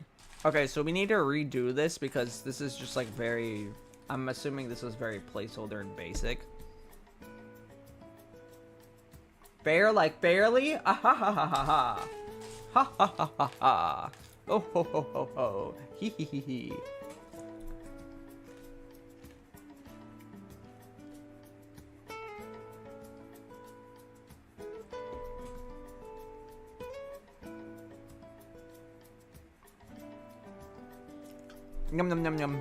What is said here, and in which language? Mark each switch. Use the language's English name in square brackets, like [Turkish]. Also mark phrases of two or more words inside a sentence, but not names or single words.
[English] Okay, so we need to redo this because this is just like very... I'm assuming this is very placeholder and basic. Bear like barely? Ah ha ha ha ha ha. Ha ha ha ha ha. Oh ho ho ho ho. Hee hee hee hee. Yum, yum, yum, yum.